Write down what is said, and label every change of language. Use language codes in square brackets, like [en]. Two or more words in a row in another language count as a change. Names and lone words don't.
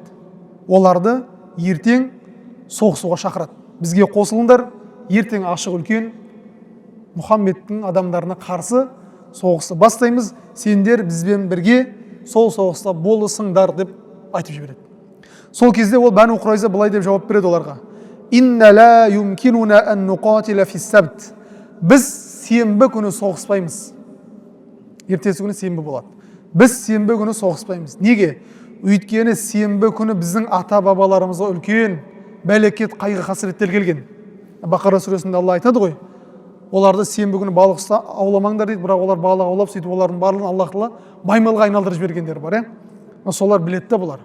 [kk] Оларды ертең соғысуға шақырады. Бізге қосылыңдар, ертең ашық үлкен Мұхаммедтің адамдарына қарсы соғысты бастаймыз, сендер бізбен бірге сол соғыста болысыңдар деп айтып жібереді. Сол кезде ол Бәну Құрайза былай деп жауап береді оларға: [ar] إنا لا يمكننا أن نقاتل في السبت. [kk] Біз сенбі күні соғыспаймыз. Ертесі күні сенбі болады. Біз сенбі күні соғыспаймыз. Неге? Өйткені сенбі күні біздің ата бабаларымызға үлкен бәлекет, қайғы, қасіреттер келген. Бақара сүресінде Алла айтады ғой, оларды сенбі күні балық ауламаңдар дейді, бірақ олар балық аулап, сөйтіп олардың барлығын Аллах Тағала маймылға айналдырып жібергендер бар, солар біледі де бұлар.